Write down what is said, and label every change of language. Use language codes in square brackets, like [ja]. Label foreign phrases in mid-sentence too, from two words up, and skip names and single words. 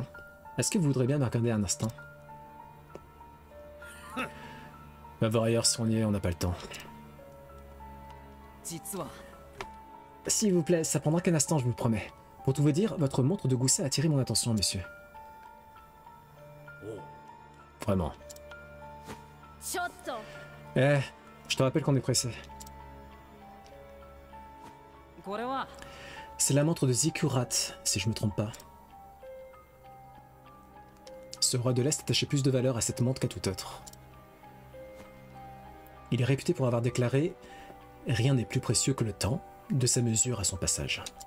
[fr] Est-ce que vous voudrez bien me regarder un instant? Va voir ailleurs si on y est, on n'a pas le temps. [ja] 実は [fr] S'il vous plaît, ça prendra qu'un instant, je vous le promets. Pour tout vous dire, votre montre de gousset a attiré mon attention, monsieur. Vraiment. [ja] ちょっと [fr] Eh, je te rappelle qu'on est pressé. [ja] これは [fr] C'est la montre de Zikurat, si je me trompe pas. Ce roi de l'Est attachait plus de valeur à cette montre qu'à tout autre. Il est réputé pour avoir déclaré « Rien n'est plus précieux que le temps, de sa mesure à son passage ».